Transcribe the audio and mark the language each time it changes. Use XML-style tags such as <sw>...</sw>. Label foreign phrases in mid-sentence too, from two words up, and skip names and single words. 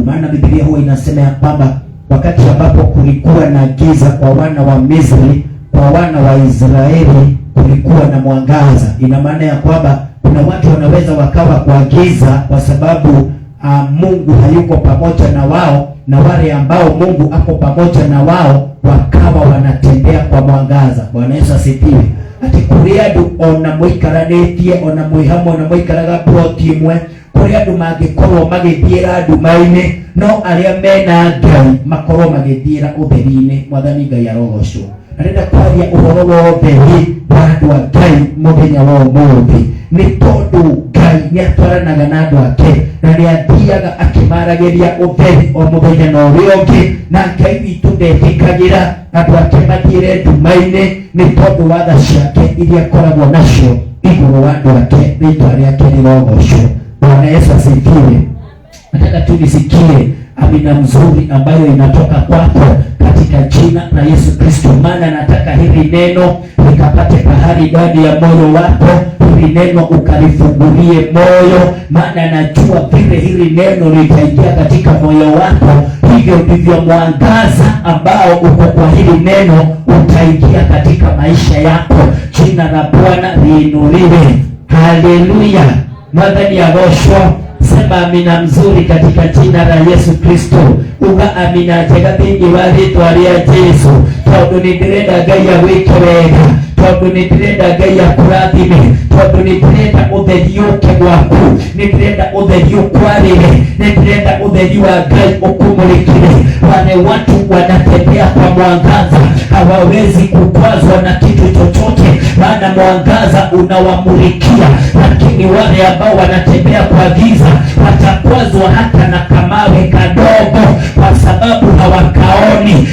<sw>Maana Biblia huwa inasema ya kwamba wakati ambapo kulikuwa na giza kwa wana wa Misri, kwa wana wa Israeli kulikuwa na mwangaza. Ina maana ya kwamba kuna watu wanaweza wakawa kwa giza kwa sababu Mungu hayuko pamoja na wao, na wale ambao Mungu ako pamoja na wao wakawa wanatembea kwa mwangaza. Bwana Yesu asifiwe.</sw> <ki>Ati kuri andu ona muikaranetie, ona muihamo na muikaraga plot imwe, kuri andu mangikorwo magithiira nduma-ini, no aria mena Ngai makorwo magithiira utheri-ini. Mwathani Ngai arogocwo. Arenda kwaria uhoro wa utheri wa andu a Ngai muthenya wa umuthi, ni tondu Ngai ni atwaranaga na andu ake, na ni athiaga akimaragiria utheri o muthenya na uria ungi, na Ngai witu ndetikagira andu ake mathiire nduma-ini, ni tondu wa tha ciake iria akoragwo nacio iguru wa andu ake. Rĩĩtwa rĩake rĩrogocwo.</ki> <sw>Bwana Yesu asifiwe. Nataka tu nisikie amina mzuri ambayo inatoka kwako katika jina la Yesu Kristo. Maana nataka hili neno likapate pahali ndani ya moyo wako, hili neno ukalifungulie moyo, maana najua vile hili neno litaingia katika moyo wako, hivyo ndivyo mwangaza ambao uko kwa hili neno utaingia katika maisha yako. Jina la Bwana liinuliwe.</sw> <ki>Haleluya. Mwathani agoshwa.</ki> <sw>Sema amina mzuri katika jina la Yesu Kristo.</sw> <ki>Uga amina njega thĩinĩ wa rĩĩtwa rĩa Jesu. Tondũ nĩ ndĩrenda Ngai agwĩke wega, tondũ nĩ ndĩrenda Ngai akũrathime, tondũ nĩ ndĩrenda ũtheri ũke gwaku, nĩ ndĩrenda ũtheri ũkwarĩre, nĩ ndĩrenda ũtheri wa Ngai ũkũmũrĩkire.</ki> <sw>Wale watu wanatembea kwa mwangaza hawawezi kukwazwa na kitu chochote, maana mwangaza unawamulikia. Lakini wale ambao wanatembea kwa giza watakwazwa hata na kamawe kadogo, kwa sababu hawakaoni.</sw>